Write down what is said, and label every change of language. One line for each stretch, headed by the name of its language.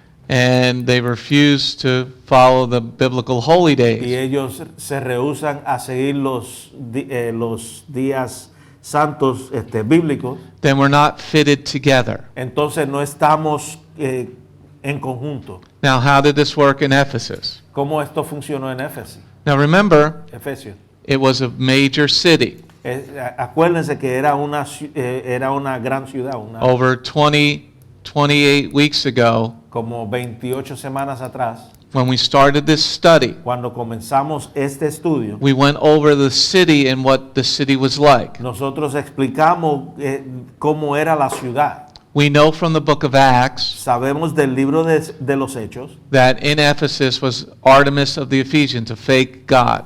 English: and they refuse to follow the biblical holy
Spanish: y
English: days,
Spanish: ellos se rehúsan a seguir los días santos bíblicos,
English: then we're not fitted together.
Spanish: entonces no estamos en conjunto.
English: Now, how did this work in Ephesus?
Spanish: ¿Cómo esto funcionó en Éfeso?
English: Now, remember,
Spanish: Efesios.
English: it was a major city.
Spanish: Acuérdense que era una gran ciudad,
English: Over 28 weeks ago,
Spanish: como 28 semanas atrás,
English: when we started this study,
Spanish: cuando comenzamos este estudio,
English: we went over the city and what the city was like.
Spanish: nosotros explicamos cómo era la ciudad.
English: We know from the book of Acts
Spanish: Sabemos del libro de los Hechos
English: that in Ephesus was Artemis of the Ephesians, a fake god.